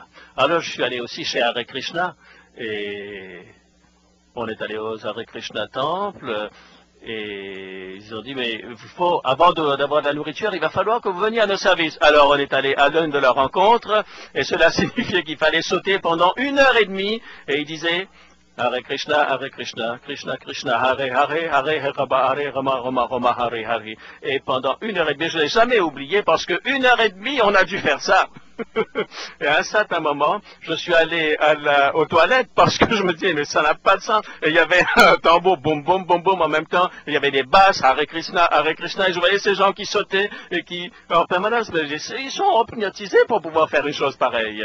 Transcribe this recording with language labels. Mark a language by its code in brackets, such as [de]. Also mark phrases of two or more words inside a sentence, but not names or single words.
[fr] Alors je suis allé aussi chez Hare Krishna, et on est allé au Hare Krishna Temple, et ils ont dit, mais avant d'avoir de la nourriture, il va falloir que vous veniez à nos services. Alors on est allé à l'une de leurs rencontres, et cela signifiait qu'il fallait sauter pendant 1 heure et demie, et ils disaient, [sa] Hare Krishna, Krishna Krishna, Hare Hare, Hare Hare Rama Rama Rama Hare Hare. [fr] Et pendant 1 heure et demie, je ne l'ai jamais oublié, parce que 1 heure et demie, on a dû faire ça. Et à un certain moment, je suis allé aux toilettes parce que je me disais, mais ça n'a pas de sens. Et il y avait un tambour, boum, boum, boum, boum, en même temps. Il y avait des basses, [sa] Hare Krishna, [fr] et je voyais ces gens qui sautaient et qui, en permanence, mais ils sont hypnotisés pour pouvoir faire une chose pareille.